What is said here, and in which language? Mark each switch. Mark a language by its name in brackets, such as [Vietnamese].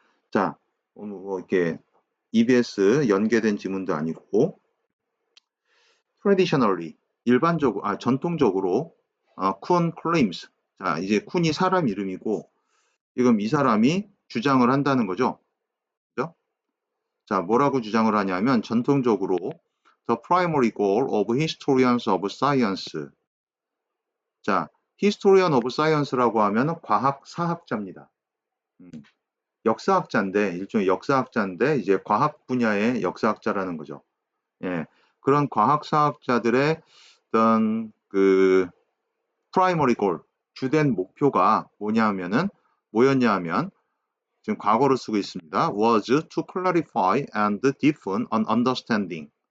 [Korean] 자, 뭐 이렇게 EBS 연계된 지문도 아니고 traditionally 전통적으로 쿤 claims. 자, 이제 쿤이 사람 이름이고 지금 이 사람이 주장을 한다는 거죠. 그죠? 자, 뭐라고 주장을 하냐면 전통적으로 [English] the primary goal of historians of science. [Korean] 자, historian of science라고 하면 과학 사학자입니다. 역사학자인데 일종의 역사학자인데 이제 과학 분야의 역사학자라는 거죠. 예. 그런 과학사학자들의 어떤 그 primary goal, 주된 목표가 뭐였냐면 지금 과거로 쓰고 있습니다. [English] was to clarify and deepen an understanding.